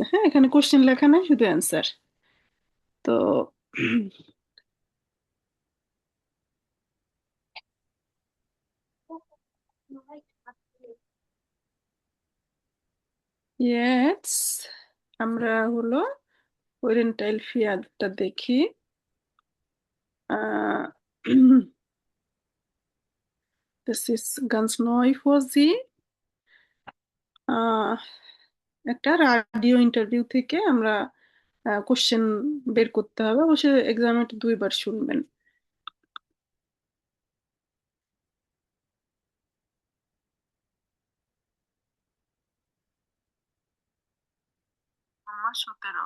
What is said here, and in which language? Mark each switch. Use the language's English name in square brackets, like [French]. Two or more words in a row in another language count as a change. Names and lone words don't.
[Bangla] হ্যাঁ, এখানে কোশ্চেন লেখা নাই, শুধু অ্যান্সার। তো ইয়েস, আমরা হলো ওরিয়েন্টাইল ফিয়ারটা দেখি। [German] আহ [English] this is [German] ganz neu für Sie. [Bangla] আহ, একটা রাডিও ইন্টারভিউ থেকে আমরা কোশ্চেন বের করতে হবে, অবশ্যই এক্সামে 2বার শুনবেন। আমার 17।